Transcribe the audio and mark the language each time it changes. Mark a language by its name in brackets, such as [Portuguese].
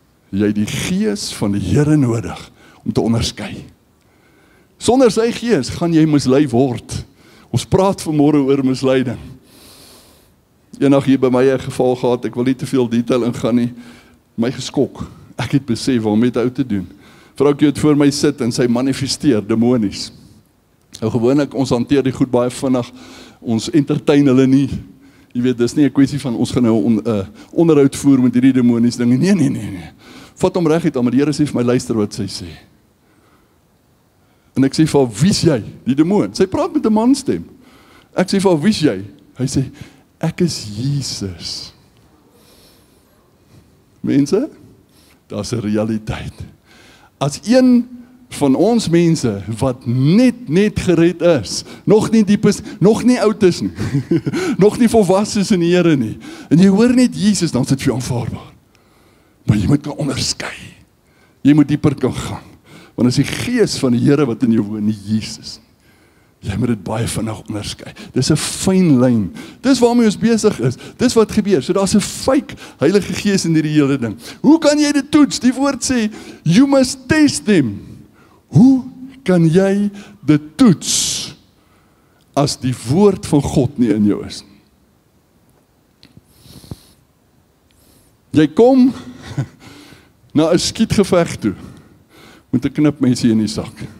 [Afrikaans] Jy het die Gees van die Here nodig om te onderskei. Sonder sy Gees gaan jy mislei word. Ons praat vanmôre oor misleiding. Eendag hier by my 'n geval gehad, ek wil nie te veel detail ingaan nie, my geskok. Ek het besef waarmee dit ou te doen. Vroukie het voor my sit en sy manifesteer demonies. Nou gewoonlik, ons hanteer die goed baie vinnig, ons entertain hulle nie. Jy weet, dis nie 'n kwessie van ons gaan nou onderhoud voer met hierdie demonies dinge. Nee. Vat hom reg uit, maar die Here sê vir my, luister wat sy sê. En ek sê vir haar, wie's jy? Die demoon. Sy praat met 'n manstem. Ek sê vir haar, wie's jy? Hy sê, ek is Jesus. Mense, daar's 'n realiteit. As een van ons mense wat net gered is, nog nie diep is, nog nie oud is nie, nog nie volwasse is in die Here nie, en jy hoor net Jesus, dan is dit vir jou aanvaarbaar. Maar jy moet kan onderskei. Jy moet dieper kan gaan. Want as die Gees van die Here wat in jou woon, nie Jesus. Jy moet dit baie vinnig onderskei. Dis 'n fyn lyn. Dis waarmee ons besig is. Dis wat gebeur. So daar's 'n fake Heilige Gees in hierdie hele ding. Hoe kan jy dit toets? Die woord sê, [English] you must test them. [Afrikaans] Hoe kan jy dit toets as die woord van God nie in jou is? Jy kom na 'n skietgeveg toe met 'n knipmesie in die sak.